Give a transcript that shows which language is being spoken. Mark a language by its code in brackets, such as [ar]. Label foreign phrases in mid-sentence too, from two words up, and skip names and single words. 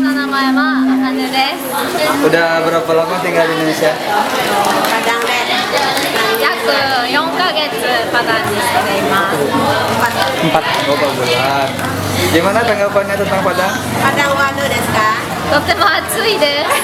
[ja] 名前はアヌです. [id] Udah berapa lama tinggal di Indonesia? [ja] Padang de. 約4ヶ月パダンにしています. [id] 4 bulan. Gimana tanggapannya tentang Padang? [ja] パダンはどうですか? とても暑いです。